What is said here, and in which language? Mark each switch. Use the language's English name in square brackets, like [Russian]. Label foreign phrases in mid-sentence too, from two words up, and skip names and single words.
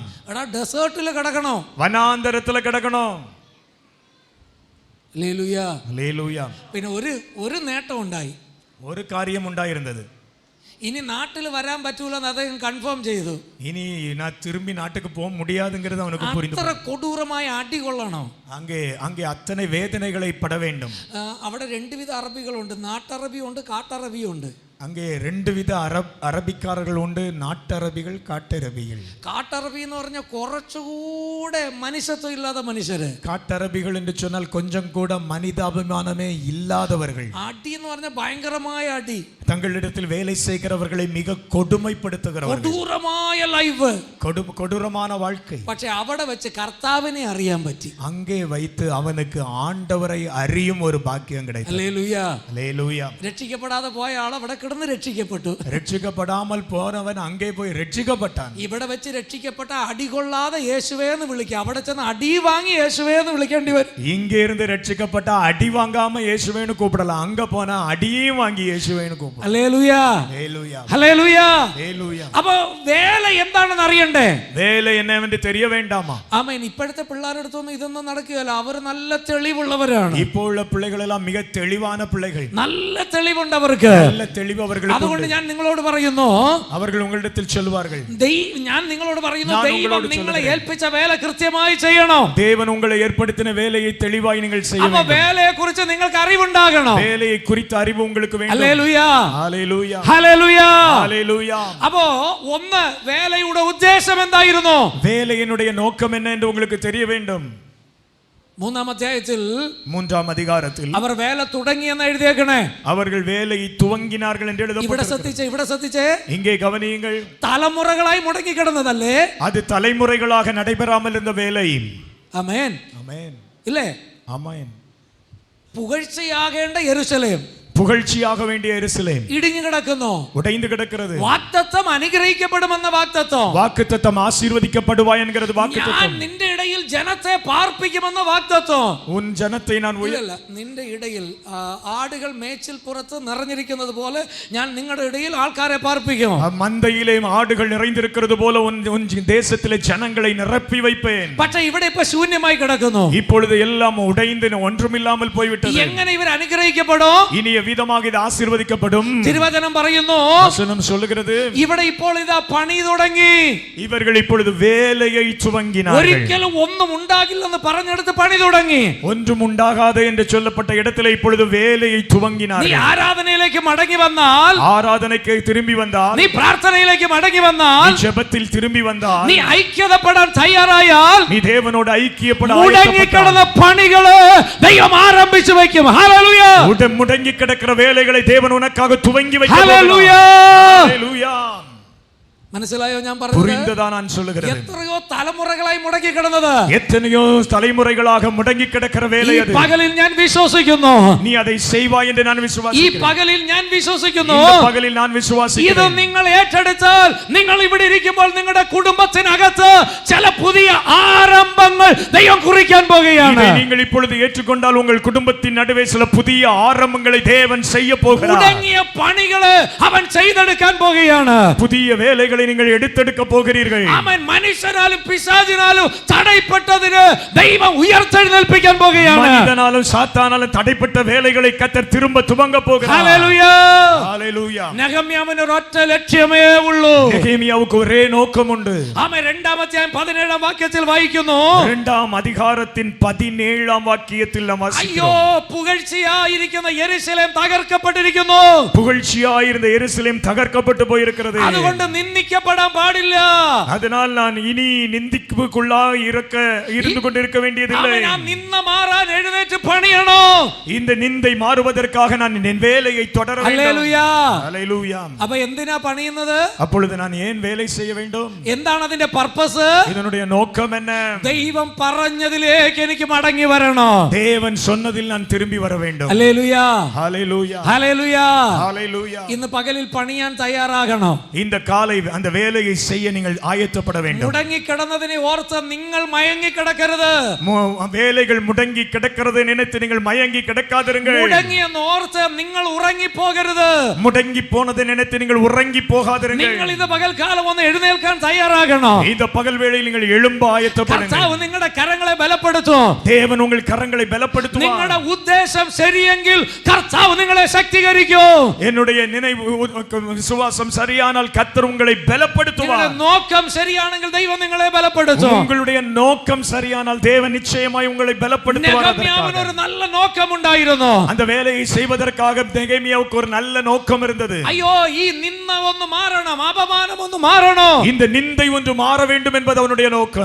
[Malayalam] എടാ ഡെസേർട്ടിൽ കിടക്കണോ? [Tamil] வனாந்தரத்துல கிடக்கணும். [Malayalam] ഹല്ലേലൂയ. ഹല്ലേലൂയ. പിന്നെ ഒരു നേട്ടം ഉണ്ടായി. [Tamil] ஒரு காரியம் உண்டாயிருந்தது. [Malayalam] ഇനി നാട്ടിൽ വരാൻ പറ്റൂലെന്ന് അദ്ദേഹം കൺഫേം ചെയ്തു. [Tamil] இனி நான் திரும்பி நாட்டுக்கு போக முடியாதுங்கிறது அவனுக்கு புரிந்து. [Malayalam] അത്ര കൊടൂരമായ അടി കൊള്ളണം. [Tamil] அங்கே அத்தனை வேதனைகளை பட வேண்டும். [Malayalam] അവിടെ 2 വിധ അറബികളുണ്ട്, നാട്ടറബിയുണ്ട്, കാട്ടറബിയുണ്ട്. [Tamil] அங்கே 2 வித அரபிக்காரர்கள் உண்டு, நாட்டரபிகள், காட்டரபிகள். [Malayalam] കാട്ടറബി എന്ന് പറഞ്ഞാൽ കുറച്ചുകൂടെ മനുഷ്യത്വം ഇല്ലാത്ത മനുഷ്യര്. [Tamil] காட்டரபிகள் என்று சொன்னால் கொஞ்சம் கூட மனிதாபிமானமே இல்லாதவர்கள். [Malayalam] അടി എന്ന് പറഞ്ഞാൽ ഭയങ്കരമായ അടി. [Tamil] தங்களிடத்தில் வேலை செய்கிறவர்களை மிக கொடுமைப்படுத்துகிறவர்கள். [Malayalam] കൊടൂരമായ ലൈഫ്, [Tamil] கொடூரமான வாழ்க்கை. [Malayalam] പക്ഷെ അവിടെ വെച്ച് കർത്താവിനെ അറിയാൻ പറ്റി. [Tamil] அங்கே வைத்து அவனுக்கு ஆண்டவரை அறியும் ஒரு பாக்கியம் கிடைத்தது. [Malayalam] ഹല്ലേലൂയ. [Tamil] ஹல்லேலூயா. [Malayalam] രക്ഷിക്കപ്പെടാതെ പോയ ആൾ അവിടെ കിടന്ന് രക്ഷിക്കപ്പെട്ടു. [Tamil] രക്ഷിക്കപ്പെടാமல் போனவன் அங்கே போய் രക്ഷിക്കപ്പെട്ടാன். [Malayalam] ഇവിടെ വെച്ച് രക്ഷിക്കപ്പെട്ട അടി കൊള്ളാതെ യേശുവേ എന്ന് വിളിക്കുക, അവിടെ ചെന്ന് അടി വാങ്ങി യേശുവേ എന്ന് വിളിക്കേണ്ടി വരും. [Tamil] இங்கே இருந்து രക്ഷിക്കപ്പെട്ട அடி வாங்காம இயேசுவேன்னு கூப்பிடலாம், அங்க போனா அடியும் வாங்கி இயேசுவேன்னு கூப்பிடலாம். [Malayalam] ഹല്ലേലൂയ. [Tamil] ஹல்லேலூயா. [Malayalam] ഹല്ലേലൂയ. [Tamil] ஹல்லேலூயா. [Malayalam] അപ്പൊ വേല എന്താണെന്ന് അറിയണ്ടേ? [Tamil] வேலை என்னவென்று தெரிய வேண்டாமா? [Malayalam] ആമേൻ. ഇപ്പോഴത്തെ പിള്ളേരുടെ അടുത്തൊന്നും ഇതൊന്നും നടക്കുകയല്ല. അവർ നല്ല തെളിവുള്ളവരാണ്. [Tamil] இப்போ உள்ள பிள்ளைகள் எல்லாம் மிக தெளிவான பிள்ளைகள். [Malayalam] നല്ല തെളിവുണ്ട് അവർക്ക്. [Tamil] நல்ல தெளிவு அவர்களுக்கு. [Malayalam] അതുകൊണ്ട് ഞാൻ നിങ്ങളോട് പറയുന്നു, [Tamil] அவர்கள் உங்களிடத்தில் சொல்வார்கள், [Malayalam] ഞാൻ നിങ്ങളോട് പറയുന്നു, ദൈവം നിങ്ങളെ ഏൽപ്പിച്ച വേല കൃത്യമായി ചെയ്യണം. [Tamil] தேவன் உங்களை ஏற்படுத்தின வேலையை தெளிவாய் நீங்கள் செய்ய [Malayalam] അപ്പോൾ [Tamil] வேண்டும். [Malayalam] വേലയെ കുറിച്ച് നിങ്ങൾക്ക് അറിവുണ്ടാകണം. [Tamil] வேலையை குறித்த அறிவு உங்களுக்கு வேண்டும். [Malayalam] ഹല്ലേലൂയ. ഹല്ലേലൂയ. ഹല്ലേലൂയ. ഹല്ലേലൂയ. அப்போ ഒന്ന് വേലയുടെ ഉദ്ദേശം എന്തായിരുന്നു? [Tamil] வேலையினுடைய நோக்கம் என்ன என்று உங்களுக்கு தெரிய வேண்டும். [Malayalam] 3-ാം അധ്യായത്തിൽ [Tamil] 3-ஆம் அதிகாரத்தில் [Malayalam] അവർ വേല തുടങ്ങിയെന്ന് എഴുതിയേക്കണേ. [Tamil] அவர்கள் வேலையை துவங்கினார்கள் என்று [Malayalam] ഇവിടെ [Tamil] எழுதப்பட்டிருக்கிறது. [Malayalam] ഇവിടെ ശ്രദ്ധിച്ചേ. [Tamil] இங்கே கவனியுங்கள். [Malayalam] തലമുറകളായി മുടങ്ങി കിടന്നതല്ലേ? [Tamil] அது தலைமுறைகளாக நடைபெறாமல் இருந்த வேலை. [Malayalam] ആമേൻ. [Tamil] ஆமென். [Malayalam] ഇല്ലേ? [Tamil] ஆமென். [Malayalam] പുകഴ്ചയാകേണ്ട യെരൂശലേം, [Tamil] புகழ்ச்சியாக வேண்டிய எருசலேம் [Malayalam] ഇടിഞ്ഞു കിടക്കുന്നു, [Tamil] உடைந்து கிடக்கிறது. [Malayalam] വാഗ്ദത്തം അനുഗ്രഹിക്കപ്പെടുമെന്ന വാഗ്ദത്തം, [Tamil] வாக்குத்தத்தம் ஆசீர்வதிக்கப்படுவாய் என்கிறது [Malayalam] ഞാൻ [Tamil] வாக்குத்தத்தம். [Malayalam] നിന്റെ ഇടയിൽ ജനത്തെ പാർപ്പിക്കുമെന്ന വാഗ്ദത്തം. [Tamil] உன் ஜனத்தை நான் [Malayalam] ഇല്ലല്ല, നിന്റെ ഇടയിൽ ആടുകൾ മേച്ചിൽ പുറത്ത് നിറഞ്ഞിരിക്കുന്നത് പോലെ ഞാൻ നിങ്ങളുടെ ഇടയിൽ ആൾക്കാരെ പാർപ്പിക്കും. [Tamil] மந்தையிலேயும் ஆடுகள் நிறைந்திருக்கிறது போல உன் தேசத்திலே ஜனங்களை நிரப்பி வைப்பேன். [Malayalam] പക്ഷേ ഇവിടെ ഇപ്പൊ ശൂന്യമായി കിടക്കുന്നു. [Tamil] இப்பொழுது எல்லாம் உடைந்து ஒன்றுமில்லாமல் போய்விட்டது. [Malayalam] എങ്ങനെ ഇവർ അനുഗ്രഹിക്കപ്പെടും? [Tamil] இனி விதமாக இது ஆசீர்வதிக்கப்படும். [Malayalam] തിരുവചനം പറയുന്നു, [Tamil] வசனம் சொல்லுகிறது, [Malayalam] ഇവിടെ ഇപ്പോൾ ഇതാ പണി തുടങ്ങി. [Tamil] இவர்கள் இப்பொழுது வேலையை துவங்கினார்கள். [Malayalam] ഒരിക്കലും ഒന്നും ഉണ്ടാകില്ലെന്ന് പറഞ്ഞെടുത്ത് പണി തുടങ്ങി. [Tamil] ஒன்றும் உண்டாகாது என்று சொல்லப்பட்ட இடத்திலே இப்பொழுது வேலையை [Malayalam] നീ [Tamil] துவங்கினார்கள். [Malayalam] ആരാധനയിലേക്ക് മടങ്ങി വന്നാൽ, [Tamil] ஆராதனைக்கு திரும்பி வந்தால், [Malayalam] നീ പ്രാർത്ഥനയിലേക്ക് മടങ്ങി വന്നാൽ, [Tamil] நீ ஜெபத்தில் திரும்பி வந்தால், [Malayalam] നീ ഐക്യതപ്പെടാൻ തയ്യാറായാൽ, [Tamil] நீ தேவனோடு ஐக்கியப்பட [Malayalam] മുടങ്ങിക്കിടന്ന പണികള് ദൈവം ആരംഭിച്ചു വയ്ക്കും. ഹല്ലേലൂയ. [Tamil] முடங்கி கிடக்கிற வேலைகளை தேவன் உனக்காக துவங்கி வைக்க [Malayalam] ഹല്ലേലൂയ. [Tamil] ஹல்லேலூயா. [Malayalam] മനസ്സിലായോ ഞാൻ പറഞ്ഞത്? [Tamil] புரிந்ததா நான் சொல்லுகிறது? [Malayalam] എത്രയോ തലമുറകളായി മുടങ്ങി കിടന്നത്, [Tamil] எத்தனையோ தலைமுறைகளாக முடங்கி கிடக்கிற வேலை [Malayalam] ഈ [Tamil] அது. [Malayalam] പകലിൽ ഞാൻ വിശ്വസിക്കുന്നു, [Tamil] நீ அதை செய்வாய் என்று நான் [Malayalam] ഈ [Tamil] விசுவாசிக்கிறேன். [Malayalam] പകലിൽ ഞാൻ വിശ്വസിക്കുന്നു, [Tamil] இந்த பகலில் நான் [Malayalam] ഇത് [Tamil] விசுவாசிக்கிறேன். [Malayalam] നിങ്ങൾ ഏറ്റെടുത്താൽ നിങ്ങൾ ഇവിടെ ഇരിക്കുമ്പോൾ നിങ്ങളുടെ കുടുംബത്തിനകത്ത് ചില പുതിയ ആരംഭങ്ങൾ ദൈവം കുറിക്കാൻ പോകുകയാണ്. [Tamil] இதை நீங்கள் இப்பொழுது ஏற்றுக்கொண்டால் உங்கள் குடும்பத்தின் நடுவே சில புதிய ஆரம்பங்களை தேவன் செய்ய போகிறார். [Malayalam] മുടങ്ങിയ പണികള് അവൻ ചെയ്തെടുക്കാൻ പോകുകയാണ്. [Tamil] புதிய வேலைகளை நீங்கள் எடுத்தெடுக்க போகிறீர்கள். [Malayalam] അവൻ മനുഷ്യനാലും പിശാചിനാലും തടയപ്പെട്ടതിന് ദൈവം ഉയർത്തെഴുന്നേൽപ്പിക്കാൻ പോകുകയാണ്. [Tamil] மனிதனாலும் சாத்தானாலும் தடைப்பட்ட வேலைகளை கர்த்தர் திரும்ப துவங்க போகிறார். [Malayalam] ഹല്ലേലൂയ. [Tamil] ஹல்லேலூயா. [Malayalam] നെഹമ്യാവിന് ഒരൊറ്റ ലക്ഷ്യമേ ഉള്ളൂ. [Tamil] நெகேமியாவுக்கு ஒரே நோக்கம் உண்டு. [Malayalam] ആമേൻ. 2-ാം അധ്യായം 17-ാം വാക്യത്തിൽ വായിക്കുന്നു, [Tamil] இரண்டாம் அதிகாரத்தின் 17ஆம் வாக்கியத்தில் நாம் ஐயோ, வாசிக்கிறோம். புகழ்ச்சியாயிருക്കുന്ന எருசலேம் தகர்க்கப்பட்டிருക്കുന്നു. புகழ்ச்சியாயிருந்த எருசலேம் தகர்க்கப்பட்டு போயிருக்கிறது. [Malayalam] അതുകൊണ്ട് നിന്ദിക്കപ്പെടാൻ പാടില്ല. [Tamil] அதனால் நான் இனி நிந்திப்புக்குள்ளாக இருந்து கொண்டிருக்க வேண்டியதில்லை. [Malayalam] ഞാൻ നിന്ന മാറാൻ എഴുന്നേറ്റ് പണിയണം. [Tamil] இந்த நிந்தை மாறுவதற்காக நான் என் வேலையை தொடர வேண்டும். [Malayalam] ഹല്ലേലൂയ. [Tamil] ஹல்லேலூயா. [Malayalam] അപ്പൊ എന്തിനാ പണിയുന്നത്? [Tamil] அப்பொழுது நான் ஏன் வேலை செய்ய வேண்டும்? [Malayalam] എന്താണ് അതിന്റെ പർപ്പസ്? [Tamil] இதனுடைய நோக்கம் என்ன? [Malayalam] ദൈവം പറഞ്ഞതിലേക്ക് എനിക്ക് മടങ്ങി വരണം. [Tamil] தேவன் சொன்னதில் நான் திரும்பி வர வேண்டும். [Malayalam] ഹല്ലേലൂയ. [Tamil] ஹல்லேலூயா. [Malayalam] ഹല്ലേലൂയ. [Tamil] ஹல்லேலூயா. [Malayalam] ഇന്ന് പകലിൽ പണിയാൻ തയ്യാറാകണം. [Tamil] இந்த காலை அந்த வேலையை செய்ய நீங்கள் ஆயத்தப்பட வேண்டும். [Malayalam] മുടങ്ങി കിടന്നതിനെ ഓർത്ത് നിങ്ങൾ മയങ്ങി കിടക്കരുത്. [Tamil] வேலைகள் முடங்கி கிடக்கிறது நினைத்து நீங்கள் மயங்கி கிடக்காதிருங்கள். [Malayalam] മുടങ്ങിയെന്ന് ഓർത്ത് നിങ്ങൾ ഉറങ്ങി പോകരുത്. [Tamil] முடங்கி போனதை நினைத்து நீங்கள் உறங்கி போகாதிருங்கள். [Malayalam] നിങ്ങൾ ഇത് പകൽക്കാലം ഒന്ന് എഴുന്നേൽക്കാൻ തയ്യാറാകണം. [Tamil] இந்த பகல் வேளையில் நீங்கள் எழும்ப ஆயத்தப்படுங்கள். [Malayalam] കർത്താവ് നിങ്ങളുടെ കരങ്ങളെ ബലപ്പെടുത്തും. [Tamil] தேவன் உங்கள் கரங்களை பலப்படுத்துவார். [Malayalam] നിങ്ങളുടെ ഉദ്ദേശം ശരിയെങ്കിൽ കർത്താവ് നിങ്ങളെ ശക്തീകരിക്കും. [Tamil] என்னுடைய நினைவு விசுவாசம் சரியானால் கர்த்தர் உங்களை பலப்படுத்துவார். [Malayalam] നിങ്ങളുടെ നോക്കം ശരിയാണെങ്കിൽ ദൈവം നിങ്ങളെ ബലപ്പെടുത്തും. [Tamil] உங்களுடைய நோக்கம் சரியானால் தேவன் நிச்சயமாய் உங்களை பலப்படுத்துவார். [Malayalam] നെഹമ്യാവിന് ഒരു നല്ല നോക്കമുണ്ടായിരുന്നു. [Tamil] அந்த வேலையை செய்வதற்காக நெகேமியாவுக்கு ஒரு நல்ல நோக்கம் இருந்தது. [Malayalam] അയ്യോ, ഈ നിന്ന ഒന്ന് മാറണം, അപമാനം ഒന്ന് മാറണം. [Tamil] இந்த நிந்தை ஒன்று மாற வேண்டும் என்பது அவனுடைய நோக்கம்.